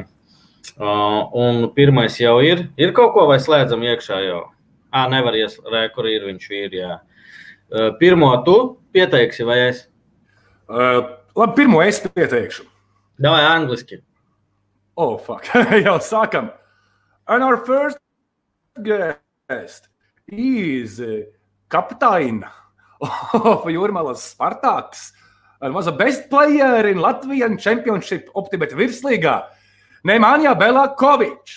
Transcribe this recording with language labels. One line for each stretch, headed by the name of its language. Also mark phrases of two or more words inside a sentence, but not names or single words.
Latvian: Un pirmais jau ir. Ir kaut ko vai slēdzam iekšā jau? Nevar kur ir viņš ir, jā. Pirmo tu pieteiksi vai es? Labi, pirmo es pieteikšu. Davai angliski.
English: Oh, fuck.
Latvian: Jau sākam.
English: And our first guest is captain of Jūrmalas Spartaks and was a best player in Latvian Championship Optibet Virslīgā. Nemanja Belakovic.